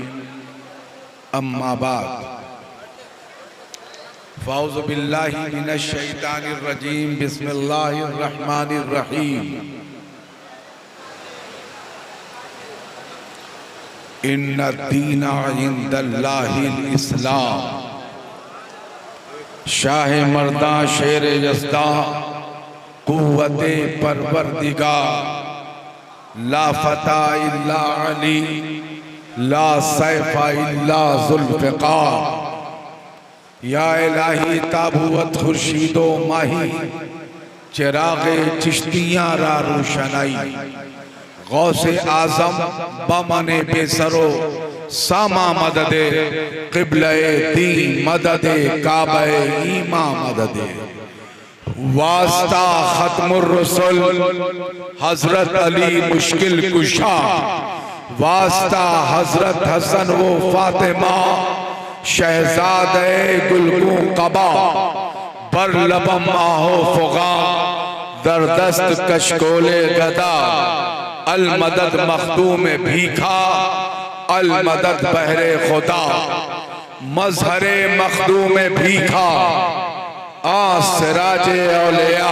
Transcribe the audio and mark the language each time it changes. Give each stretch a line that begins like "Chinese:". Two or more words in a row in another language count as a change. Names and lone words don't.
Arabic: أما بعد، فأعوذ بالله من الشيطان الرجيم. بسم الله الرحمن الرحيم. إن الدين عند الله الإسلام.
Persian: شاه مردان شیر یزدان قوت پروردگار.
Arabic: لا فتى إلا علي، لا سيف إلا ذو الفقار.
Persian: یا الهی تابوت خورشیدو ماهی، چراغ چشتیان را روشنایی. غوث اعظم بمن بی سرو ساما مددی قبلهٔ دی مددی کعبهٔ ایما مددی.
Urdu: واسطہ ختم الرسل حضرت علی مشکل کشا. واسطہ حضرت حسن و فاطمہ شہزادے گلگوں قبا.
Persian: بر لبم آه و فغان در دست کشکول گدا.
Urdu: المدد مخدوم بھیکھا، المدد بہر خدا. مظہر مخدوم بھیکھا، آسرا جے اولیا.